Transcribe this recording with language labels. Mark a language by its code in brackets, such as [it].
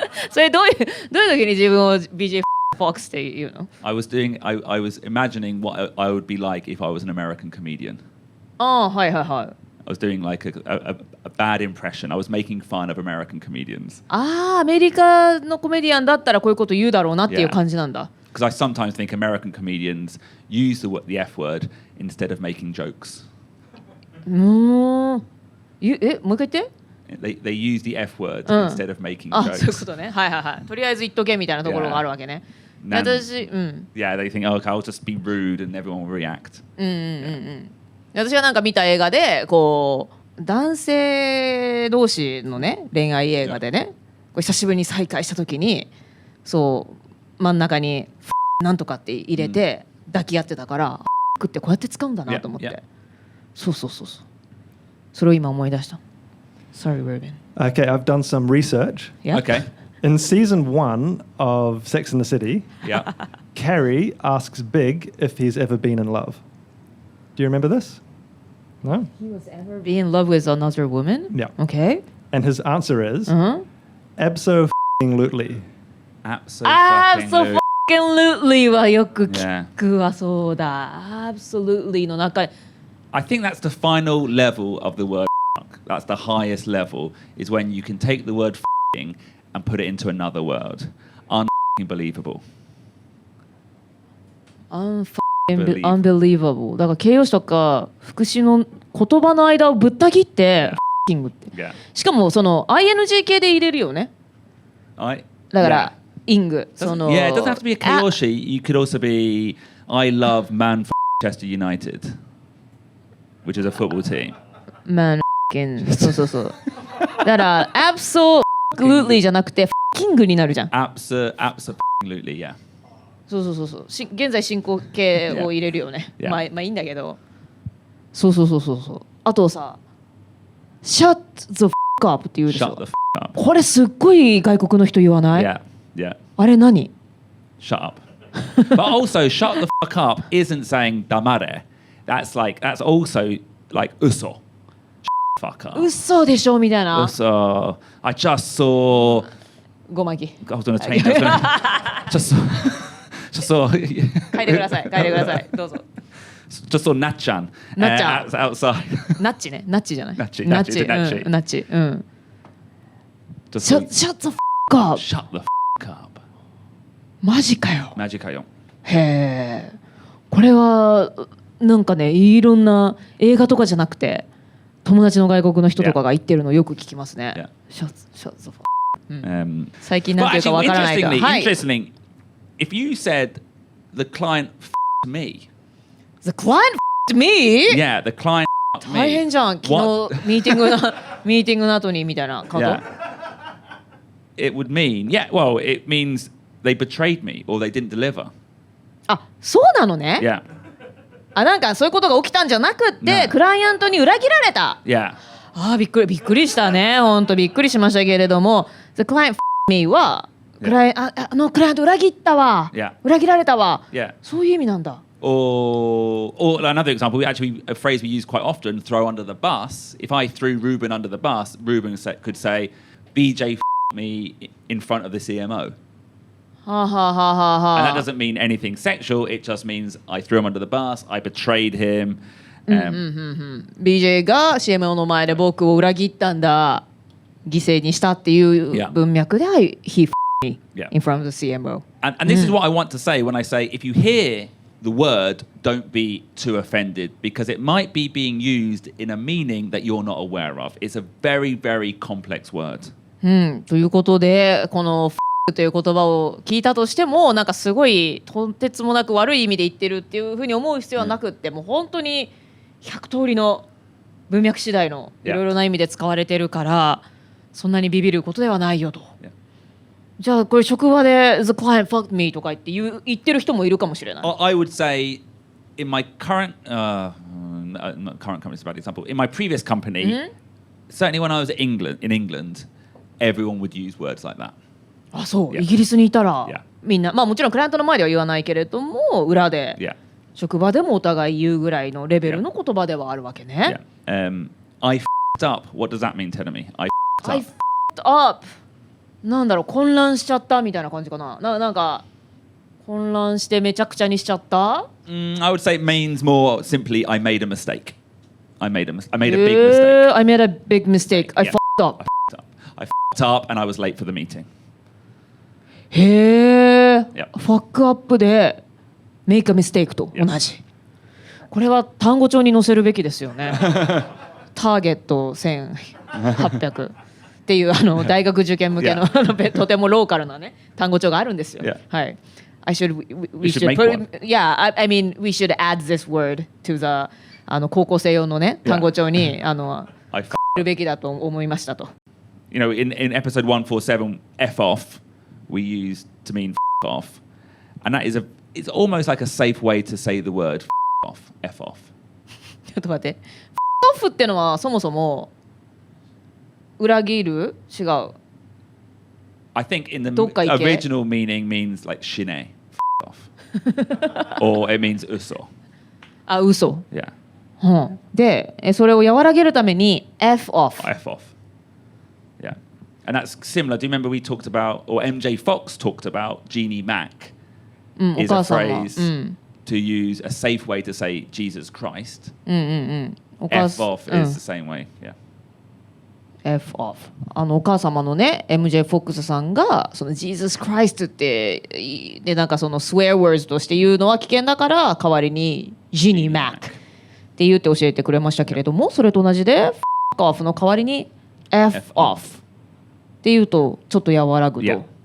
[ja] それどういう時に自分を BJ Fox って言うの？ [en] I was imagining what I would be like if I was an American comedian. [ja] はい。 [en] I was doing like a bad impression. I was making fun of American comedians. [ja] アメリカのコメディアンだったらこういうこと言うだろうなっていう感じなんだ。 [en] Because I sometimes think American comedians use the F word instead of making jokes. [ja] もう一回言って。 [en] They use the F word instead of making jokes. [ja] そういうことね。はい。とりあえず言っとけみたいなところがあるわけね。私、 [en] Yeah, they think, okay, I'll just be rude and everyone will react. [ja] 私がなんか見た映画でこう男性同士のね恋愛映画でね、こう久しぶりに再会した時にそう真ん中になんとかって入れて抱き合ってたからってこうやって使うんだなと思って。そうそうそうそう。それを今思い出した。 [en] Sorry, Ruben. Okay, I've done some research. Yeah. Okay. In season 1 of Sex and the City, Yeah. Carrie asks Big if he's ever been in love. Do you remember this? No? He was ever be in love with another woman? Yeah. Okay. And his answer is Uh-huh. abso-lutely. [ja] Absolutely はよく聞くわ、そうだ。 Absolutely の中に。 [en] I think that's the final level of the word fuck. That's the highest level, is when you can take the word fucking and put it into another word. Unbelievable. Unbelievable. [ja] だから形容詞とか副詞の言葉の間をぶった切って fucking って。 [en] Yeah. [ja] しかもその ing 系で入れるよね。だから、ing。その [en] Yeah, it doesn't have to be a 形容詞. You could also be I love Manchester United, which is a football team. [ja] Man fucking そうそうそう。だから absolutely じゃなくて fucking になるじゃん。 [en] Absolutely, yeah. [ja] そうそうそうそう。現在進行形を入れるよね。 [en] Yeah. [ja] まあいいんだけど。そうそうそうそうそう。あとさ、 [en] shut the fuck up [ja] って言うでしょ。 [en] Shut the fuck up. [ja] これすっごい外国の人言わない？ [en] Yeah, yeah. [ja] あれ何？ [en] Shut up. But also, shut the fuck up isn't saying damare. That's also like uso. Shut the fuck up. [ja] 嘘でしょみたいな。 [en] Uso. I just saw. [ja] ごまき。 [en] I was going to change. Just saw. [ja] 書いてください。書いてください。どうぞ。 [en] Just saw Natchan. Outside. [ja] ナッチね。ナッチじゃない。ナッチナッチ。ナッチナッチ。うん。 [en] Just Shut the fuck up. Shut the fuck up. [ja] マジかよ。マジかよ。へえ。これはなんかね、いろんな映画とかじゃなくて友達の外国の人とかが言ってるのよく聞きますね。 [en] Shut the fuck up. [ja] 最近なんていうかわからないが。 [en] Interestingly, if you said the client f***ed me. The client f***ed me? Yeah, the client f***ed me. [ja] 大変じゃん。昨日ミーティングの後にみたいな感じ。 [en] Yeah. It would mean, it means they betrayed me or they didn't deliver. [ja] あ、そうなのね。 [en] Yeah. [ja] あ、なんかそういうことが起きたんじゃなくって、クライアントに裏切られた。 [en] Yeah. [ja] あ、びっくりしたね。本当びっくりしましたけれども、 [en] The client f***ed me [ja] はクライアント裏切ったわ。 [en] Yeah. [ja] 裏切られたわ。 [en] Yeah. [ja] そういう意味なんだ。 [en] Or another example, a phrase we use quite often, throw under the bus. If I threw Ruben under the bus, Ruben could say, BJ f***ed me in front of the CMO. [ja] はあはあはあはあ。 [en] And that doesn't mean anything sexual. It just means I threw him under the bus. I betrayed him. [ja] BJ が CMO の前で僕を裏切ったんだ。犠牲にしたっていう文脈で [en] He f***ed me in front of the CMO. And this is what I want to say when I say, if you hear the word, don't be too offended, because it might be being used in a meaning that you're not aware of. It's a very, very complex word. [ja] ということで、このという言葉を聞いたとしても、なんかすごいとてつもなく悪い意味で言ってるっていうふうに思う必要はなくって、もう本当に100通りの文脈次第のいろいろな意味で使われてるから、そんなにビビることではないよと。じゃあこれ職場で [en] The client fucked me [ja] とか言ってる人もいるかもしれない。 [en] I would say in my current not current company is a bad example. In my previous company, certainly when I was in England, everyone would use words like that. [ja] あ、そう、イギリスにいたらみんな、まあもちろんクライアントの前では言わないけれども、裏で職場でもお互い言うぐらいのレベルの言葉ではあるわけね。 [en] I f***ed up. What does that mean? Tell me. I f***ed up. [ja] なんだろう、混乱しちゃったみたいな感じかな。なんか混乱してめちゃくちゃにしちゃった。 [en] I would say it means more simply I made a mistake. I made a big mistake. I made a big mistake. I f***ed up. I f***ed up and I was late for the meeting. [ja] へえ。ファックアップで [en] make a mistake [ja] と同じ。これは単語帳に載せるべきですよね。ターゲット1800。っていう大学受験向けのとてもローカルなね単語帳があるんですよ。はい。 [en] we should add this word to the [ja] 高校生用のね単語帳にるべきだと思いましたと。 [en] You know, in episode 147, F off, we used to mean f off, and that is it's almost like a safe way to say the word f off. F off. [ja] ちょっと待って。 F ってのはそもそも裏切る？違う。 [en] I think in the [ja] どっか行け。 [en] original meaning means like shine, off, or it means uso. [ja] あ、嘘。 [en] Yeah, [ja] で、それを和らげるために F off。 [en] F off. Yeah, and that's similar. Do you remember we talked about, or MJ Fox talked about Jeannie Mac [ja] お [en] is a [ja] 母さんは。 [en] phrase to use a safe way to say Jesus Christ. [ja] お母 [en] F off is the same way. Yeah. F off。 [ja] お母様のね MJ フォックスさんがその Jesus Christ ってでなんかその swear words として言うのは危険だから代わりに Jeannie Mac って言って教えてくれましたけれども、それと同じで F off の代わりに F off って言うとちょっと和らぐと。